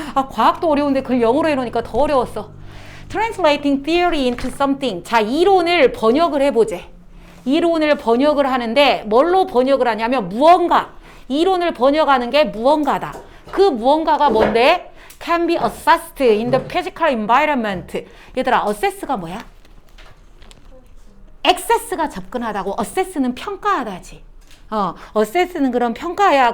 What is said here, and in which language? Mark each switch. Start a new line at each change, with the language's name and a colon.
Korean: 과학도 어려운데 그걸 영어로 해놓으니까 더 어려웠어.
English: Translating theory into something.
Korean: 자, 이론을 번역을 해보재. 이론을 번역을 하는데 뭘로 번역을 하냐면 무언가. 이론을 번역하는 게 무언가다. 그 무언가가 뭔데?
English: Can be assessed in the physical environment.
Korean: 얘들아, assess가 뭐야? access가 접근하다고, assess는 평가하다지. assess는 그런 평가야.